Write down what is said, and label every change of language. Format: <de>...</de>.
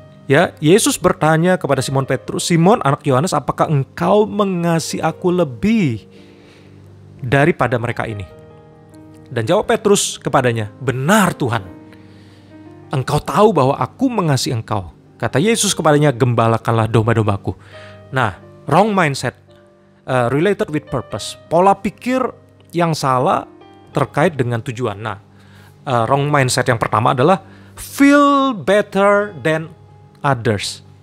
<id>Ya, Yesus bertanya kepada Simon Petrus, "Simon anak Yohanes, apakah engkau mengasihi aku lebih daripada mereka ini?" Dan jawab Petrus kepadanya, "Benar Tuhan, engkau tahu bahwa aku mengasihi engkau." Kata Yesus kepadanya, "Gembalakanlah domba-dombaku."</id> <en>Nah, wrong mindset related with purpose.</en> <id>Pola pikir yang salah terkait dengan tujuan.</id> <en>Nah, wrong mindset</en> <id>yang pertama adalah</id> <en>feel better than others.</en>